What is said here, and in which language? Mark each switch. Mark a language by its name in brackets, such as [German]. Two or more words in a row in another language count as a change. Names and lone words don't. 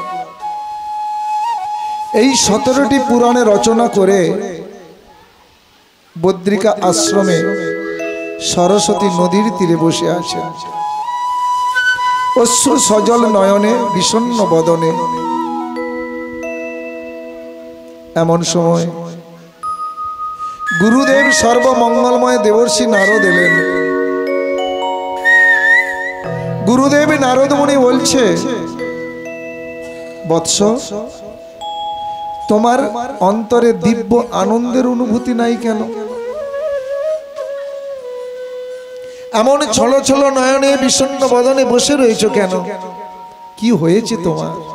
[Bangla] এই 17টি পুরাণে রচনা করে বদ্রিকা আশ্রমে সরস্বতী নদীর তীরে বসে আছেন। অশ্রু সজল নয়নে বিষণ্ণ বদনে। এমন সময় গুরুদেব সর্বমঙ্গলময় দেবর্ষি নারদ এলেন। গুরুদেব নারদ মুনি बोलছে, বৎস তোমার অন্তরে দিব্য আনন্দের অনুভূতি নাই কেন? এমন ছলো ছলো নয়নে বিষণ্ণ বদনে বসে রয়েছো কেন? কি হয়েছে তোমার?